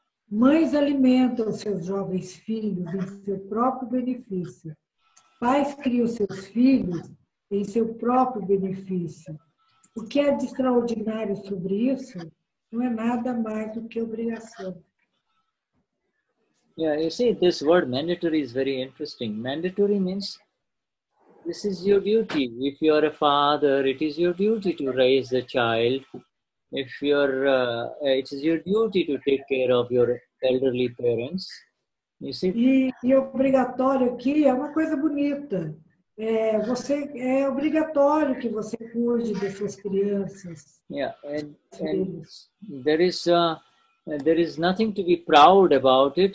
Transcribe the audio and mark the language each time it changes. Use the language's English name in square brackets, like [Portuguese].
[Portuguese] Mães alimentam seus jovens filhos em seu próprio benefício. Pais criam seus filhos em seu próprio benefício. O que é de extraordinário sobre isso não é nada mais do que obrigação. [English] Yeah, you see, this word mandatory is very interesting. Mandatory means this is your duty. If you are a father, it is your duty to raise the child. If it is your duty to take care of your elderly parents. You see? [Portuguese] E obrigatório aqui é uma coisa bonita. É obrigatório que você cuide das suas crianças. [English] Yeah, and there is nothing to be proud about it.